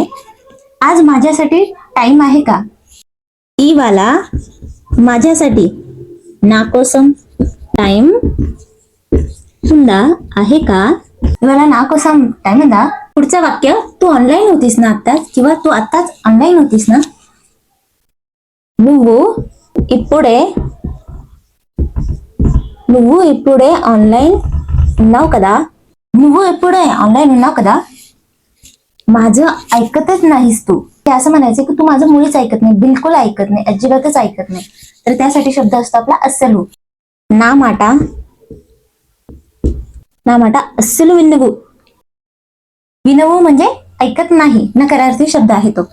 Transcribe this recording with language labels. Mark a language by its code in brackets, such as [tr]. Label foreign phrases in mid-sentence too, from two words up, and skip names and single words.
[mr] आज माझ्यासाठी टाइम आहे का? ई वाला माझ्यासाठी [te] నా కోసం టైమ్ ఉందా [mr] आहे का? मला [te] నా కోసం టైమ్ ఉందా. [mr] पुढचं वाक्य, तू ऑनलाईन होतीस ना आत्ताच, किंवा तू आत्ताच ऑनलाईन होतीस ना. [te] నువ్వు ఇప్పుడే ఆన్లైన్ ఉన్నావు కదా. నువ్వు ఇప్పుడే ऑनलाईन ఉన్నావు కదా. [mr] माझं ऐकतच नाहीस तू. ते असं म्हणायचं की तू माझं मुळीच ऐकत नाही, बिलकुल ऐकत नाही, अजिबातच ऐकत नाही. तर त्यासाठी शब्द असतो आपला अस्सलू. [te] నా మాట అస్సలు వినవు. [mr] विनवू म्हणजे ऐकत नाही, नकारार्थी शब्द आहे तो.